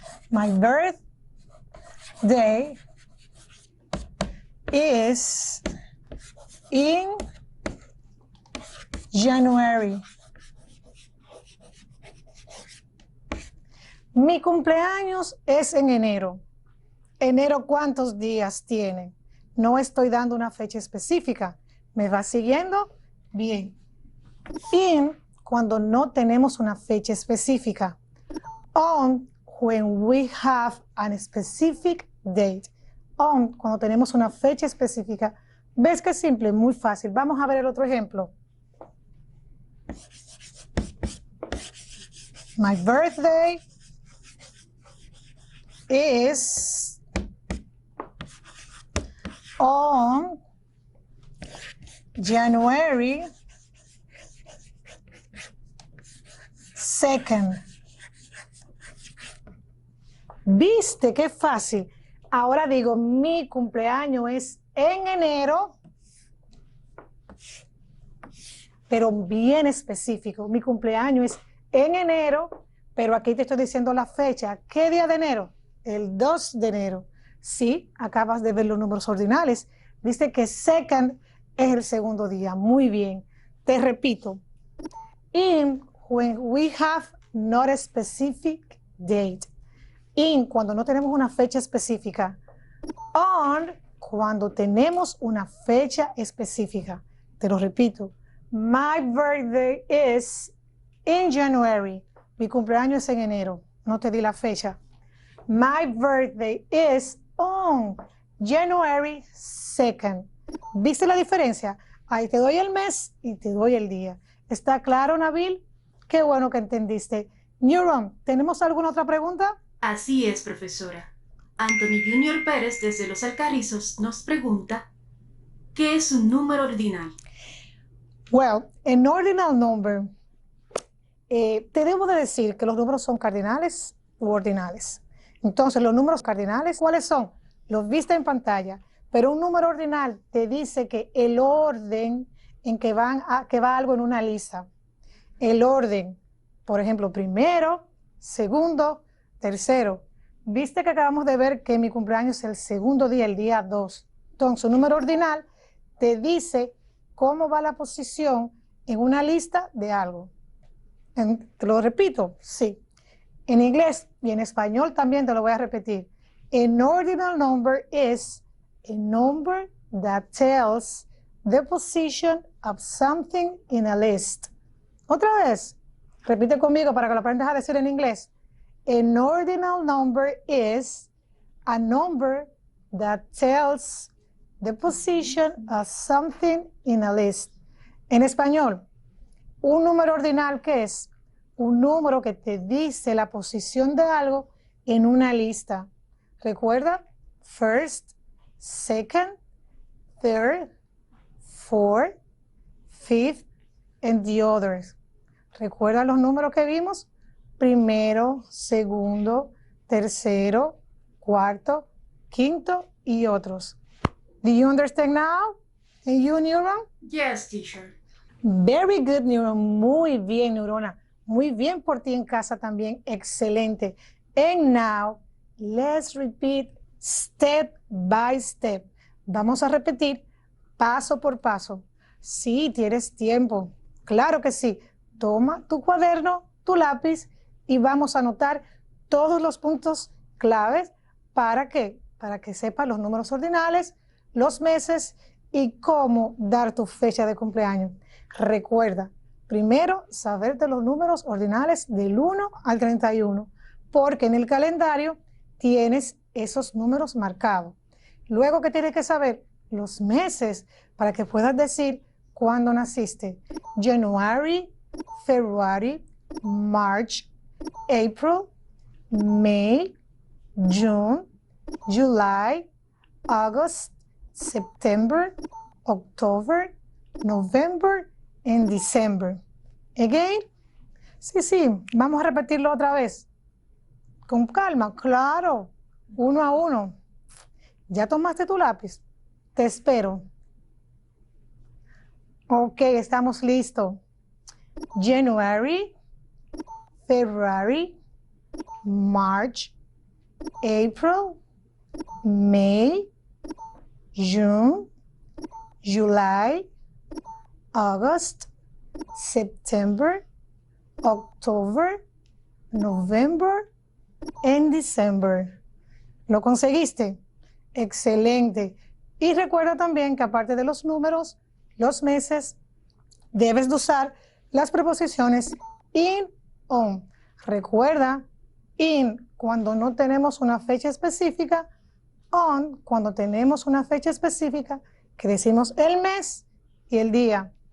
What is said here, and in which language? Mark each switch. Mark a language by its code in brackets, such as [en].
[en] My birthday is in January. [es] Mi cumpleaños es en enero. ¿Enero cuántos días tiene? No estoy dando una fecha específica. ¿Me va siguiendo? Bien. In, cuando no tenemos una fecha específica. [en] On, when we have a specific date. [es] On, cuando tenemos una fecha específica. ¿Ves que es simple? Muy fácil. Vamos a ver el otro ejemplo. [en] My birthday is on January 2nd. [es] ¿Viste qué fácil? Ahora digo, mi cumpleaños es en enero, pero bien específico. Mi cumpleaños es en enero, pero aquí te estoy diciendo la fecha. ¿Qué día de enero? El 2 de enero. Sí, acabas de ver los números ordinales. Viste que second es el segundo día. Muy bien. Te repito. [en] In, when we have not a specific date. [es] In, cuando no tenemos una fecha específica. On, cuando tenemos una fecha específica. Te lo repito. [en] My birthday is in January. [es] Mi cumpleaños es en enero. No te di la fecha. [en] My birthday is on January 2nd. [es] ¿Viste la diferencia? Ahí te doy el mes y te doy el día. ¿Está claro, Nabil? Qué bueno que entendiste. Neuron, ¿tenemos alguna otra pregunta? Así es, profesora. Anthony Junior Pérez, desde Los Alcarrizos, nos pregunta, ¿qué es un número ordinal? [en] Well, an ordinal number, [es] te debo de decir que los números son cardinales u ordinales. Entonces, los números cardinales, ¿cuáles son? Los viste en pantalla, pero un número ordinal te dice que el orden en que va algo en una lista. El orden, por ejemplo, primero, segundo, tercero. Viste que acabamos de ver que mi cumpleaños es el segundo día, el día 2. Entonces, un número ordinal te dice cómo va la posición en una lista de algo. ¿Te lo repito? Sí. En inglés y en español también te lo voy a repetir. [en] An ordinal number is a number that tells the position of something in a list. [es] Otra vez, repite conmigo para que lo aprendas a decir en inglés. [en] An ordinal number is a number that tells the position of something in a list. [es] En español, un número ordinal, ¿qué es? Un número que te dice la posición de algo en una lista. ¿Recuerda? [en] First, second, third, fourth, fifth, and the others. [es] ¿Recuerda los números que vimos? Primero, segundo, tercero, cuarto, quinto y otros. [en] Do you understand now? And you, Neuron? Yes, teacher. Very good, Neuron. [es] Muy bien, Neurona. Muy bien por ti en casa también. Excelente. [en] And now, let's repeat step by step. [es] Vamos a repetir paso por paso. Sí, tienes tiempo. Claro que sí. Toma tu cuaderno, tu lápiz y vamos a anotar todos los puntos claves para que sepas los números ordinales, los meses y cómo dar tu fecha de cumpleaños. Recuerda, primero, saberte los números ordinales del 1 al 31, porque en el calendario tienes esos números marcados. Luego, ¿qué tienes que saber? Los meses, para que puedas decir cuándo naciste. [en] January, February, March, April, May, June, July, August, September, October, November, and December. Again. [es] Sí, vamos a repetirlo otra vez. Con calma, claro, uno a uno. ¿Ya tomaste tu lápiz? Te espero. Ok, estamos listos. [en] January, February, March, April, May, June, July, August, September, October, November, and December. [es] ¿Lo conseguiste? Excelente. Y recuerda también que aparte de los números, los meses, debes de usar las preposiciones in, on. Recuerda, in cuando no tenemos una fecha específica, on cuando tenemos una fecha específica, que decimos el mes y el día.